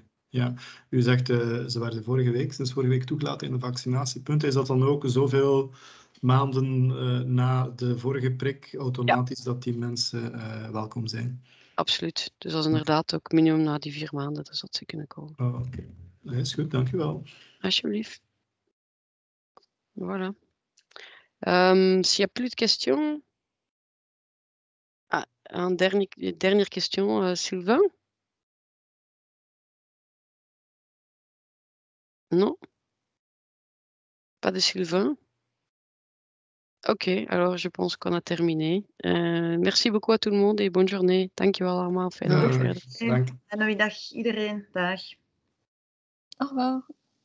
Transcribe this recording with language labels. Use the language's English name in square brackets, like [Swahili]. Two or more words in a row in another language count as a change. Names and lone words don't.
[Dutch] Ja, u zegt ze werden sinds vorige week toegelaten in de vaccinatiepunten. Is dat dan ook zoveel maanden na de vorige prik automatisch dat die mensen welkom zijn? Absoluut. Dus dat is inderdaad ook minimum na die 4 maanden, dus dat ze kunnen komen. Oh, oké. Dat is goed, dank u wel. Alsjeblieft. [French] Voilà. S'il n'y a plus de questions. Ah, dernière question, Sylvain? Non? Pas de Sylvain? Ok, alors je pense qu'on a terminé. Merci beaucoup à tout le monde et bonne journée. [Dutch] Dankjewel allemaal. Fijne dag verder. Dank. Fijne middag iedereen. Dag. [French] Au revoir.